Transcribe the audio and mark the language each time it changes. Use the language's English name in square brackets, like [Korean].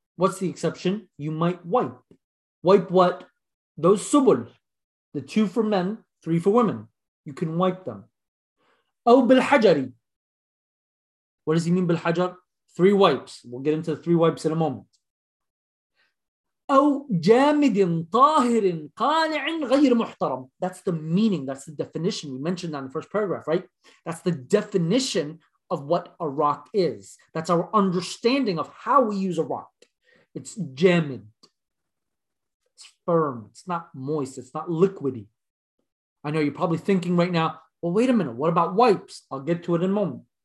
[English] What's the exception? You might wipe. Wipe what? Those subul. The two for men, three for women. You can wipe them. [Arabic] أو بالحجري. [English] What does he mean بالحجر? Three wipes. We'll get into the three wipes in a moment. [Arabic] أو جامد طاهر قالع غير محترم. [English] That's the meaning. That's the definition. We mentioned that in the first paragraph, right? That's the definition of what a rock is. That's our understanding of how we use a rock. It's jamid. It's firm. It's not moist. It's not liquidy. I know you're probably thinking right now, well, wait a minute. What about wipes? I'll get to it in a moment.